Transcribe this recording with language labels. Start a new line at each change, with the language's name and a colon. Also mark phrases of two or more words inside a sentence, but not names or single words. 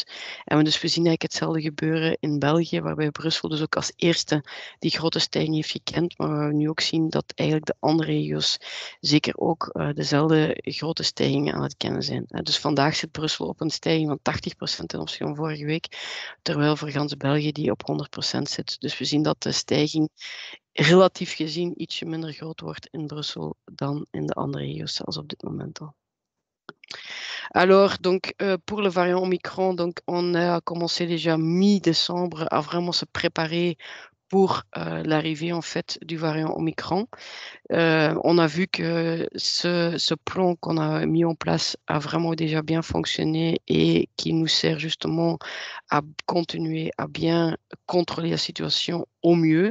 Dutch: En dus we zien eigenlijk hetzelfde gebeuren in België, waarbij Brussel dus ook als eerste die grote stijging heeft gekend, maar we nu ook zien dat eigenlijk de andere regio's zeker ook dezelfde grote stijgingen aan het kennen zijn. Dus vandaag zit Brussel op een stijging van 80% ten opzichte van vorige week, terwijl voor gans België die op 100% zit. Dus we zien dat de stijging relatief gezien ietsje minder groot wordt in Brussel dan in de andere regio's, zelfs op dit moment al.
French: Alors, donc, pour le variant Omicron, donc, on a commencé déjà mi-décembre à vraiment se préparer pour l'arrivée en fait du variant Omicron. On a vu que ce plan qu'on a mis en place a vraiment déjà bien fonctionné et qui nous sert justement à continuer à bien contrôler la situation au mieux.